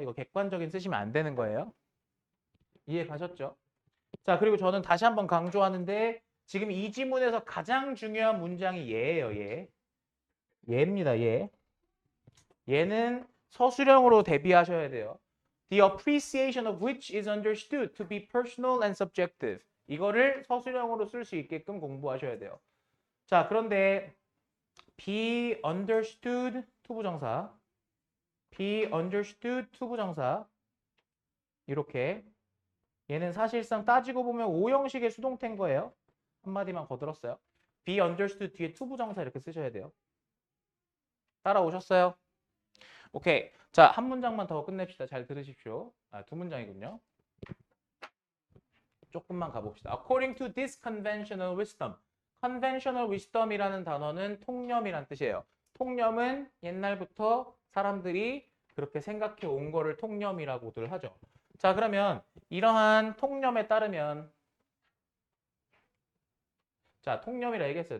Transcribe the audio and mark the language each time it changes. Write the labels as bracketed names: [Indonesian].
[Korean] 이거 객관적인 쓰시면 안 되는 거예요. 이해 가셨죠? 자, 그리고 저는 다시 한번 강조하는데 지금 이 지문에서 가장 중요한 문장이 얘예요. 얘. 얘입니다. 얘. 얘는 서술형으로 대비하셔야 돼요. [English] The appreciation of which is understood to be personal and subjective. [Korean] 이거를 서술형으로 쓸 수 있게끔 공부하셔야 돼요. 자, 그런데 be understood 투부정사, be understood 투부정사 이렇게 얘는 사실상 따지고 보면 5형식의 수동태인 거예요. 한마디만 거들었어요. be understood 뒤에 투부정사 이렇게 쓰셔야 돼요. 따라오셨어요? 오케이. 자, 한 문장만 더 끝냅시다. 잘 들으십시오. 두 문장이군요. 조금만 가봅시다. [English] According to this conventional wisdom. [Korean] conventional wisdom이라는 단어는 통념이란 뜻이에요. 통념은 옛날부터 사람들이 그렇게 생각해 온 거를 통념이라고들 하죠. 자, 그러면 이러한 통념에 따르면 자, 통념이라 얘기했어요.